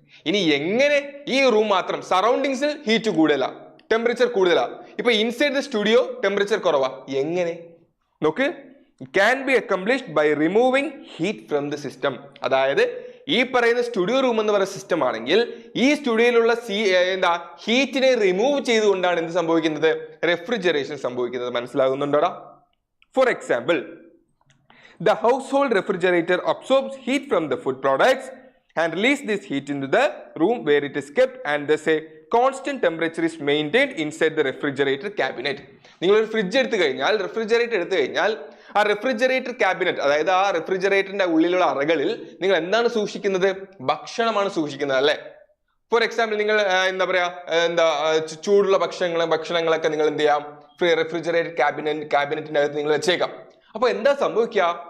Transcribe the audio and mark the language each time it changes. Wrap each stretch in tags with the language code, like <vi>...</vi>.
<ml>ഇനി എങ്ങനെ ഈ റൂം മാത്രം സറൗണ്ടിങ്സിൽ ഹീറ്റ് കൂടുതലാ, ടെമ്പറേച്ചർ കൂടുതലാ, ഇപ്പൊ</ml> <en>inside the studio</en> <ml>ടെമ്പറേച്ചർ കുറവാ, എങ്ങനെ നോക്ക്?</ml> <en>It can be accomplished by removing heat from the system.</en> <ml>അതായത് ഈ പറയുന്ന സ്റ്റുഡിയോ റൂം എന്ന് പറയുന്ന സിസ്റ്റം ആണെങ്കിൽ ഈ സ്റ്റുഡിയോയിലുള്ള ഹീറ്റിനെ റിമൂവ് ചെയ്തുകൊണ്ടാണ് എന്ത് സംഭവിക്കുന്നത്? റെഫ്രിജറേഷൻ സംഭവിക്കുന്നത്. മനസ്സിലാകുന്നുണ്ടോടാ?</ml> <en>For example, the household refrigerator absorbs heat from the food products and release this heat into the room where it is kept, and thus a constant temperature is maintained inside the refrigerator cabinet.</en> <ml>നിങ്ങൾ ഒരു fridge എടുത്തു കഴിഞ്ഞാൽ, refrigerator എടുത്തു കഴിഞ്ഞാൽ ആ refrigerator cabinet അതായത് ആ റെഫ്രിജറേറ്ററിന്റെ ഉള്ളിലുള്ള അറകളിൽ നിങ്ങൾ എന്താണ് സൂക്ഷിക്കുന്നത്? ഭക്ഷണമാണ് സൂക്ഷിക്കുന്നത് അല്ലെ. ഫോർ എക്സാമ്പിൾ, നിങ്ങൾ എന്താ പറയാ ചൂടുള്ള ഭക്ഷണങ്ങളൊക്കെ നിങ്ങൾ എന്ത് ചെയ്യാം? റെഫ്രിജറേറ്റർ ക്യാബിനറ്റിന്റെ അകത്ത് നിങ്ങൾ വെച്ചേക്കാം. അപ്പൊ എന്താ സംഭവിക്കുക?</ml>